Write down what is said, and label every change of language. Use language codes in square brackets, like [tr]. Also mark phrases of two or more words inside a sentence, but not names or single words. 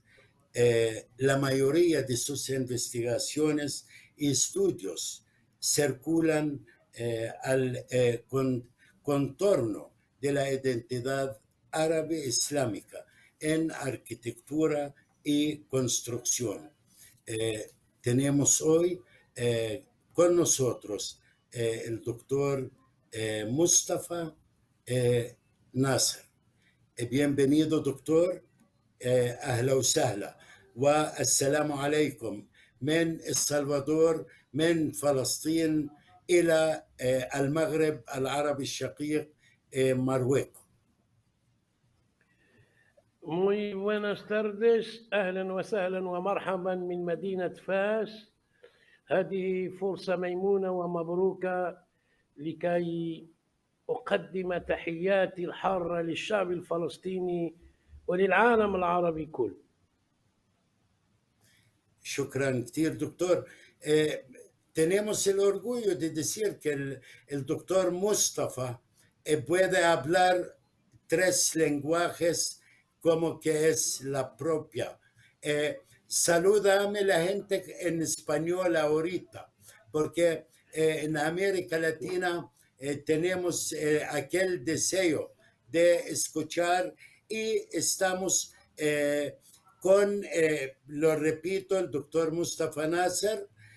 [es] La mayoría de sus investigaciones y estudios circulan al contorno de la identidad árabe islámica en arquitectura y construcción. Tenemos hoy con nosotros el doctor Mustafa Nasser. Bienvenido, doctor. [ar] أهلا وسهلا والسلام عليكم من السلفادور، من فلسطين إلى المغرب العربي الشقيق مارويكو. [es] Muy buenas tardes، [ar] أهلا وسهلا ومرحبا من مدينة فاس. هذه فرصة ميمونة ومبروكة لكي أقدم تحياتي الحارة للشعب الفلسطيني وللعالم العربي كله. شكرا كثير دكتور. [es] tenemos el orgullo de decir que el doctor Mustafa puede hablar 3 lenguajes como que es la propia. Salúdame la gente en español ahorita, porque en América Latina tenemos aquel deseo de escuchar y estamos con, lo repito, el doctor Mustafa Nasser,